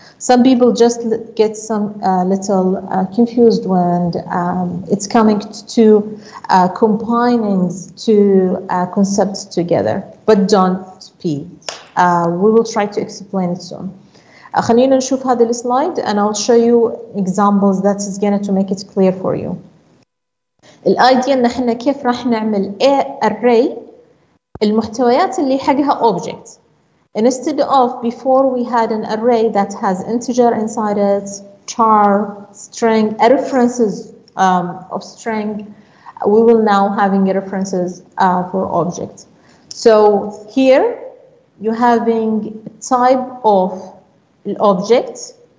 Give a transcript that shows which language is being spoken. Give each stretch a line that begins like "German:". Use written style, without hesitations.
English: Some people just get some little confused when it's coming to combining two concepts together, but don't be. We will try to explain it soon.
Arabic: خلينا نشوف هذا السلايد
English: and I'll show you examples that is going to make it clear for you.
Arabic: الايديا ان احنا كيف راح نعمل array المحتويات اللي حقها object.
English: Instead of before we had an array that has integer inside it, char, string, references of string, we will now having references for objects. So here you're having type of object.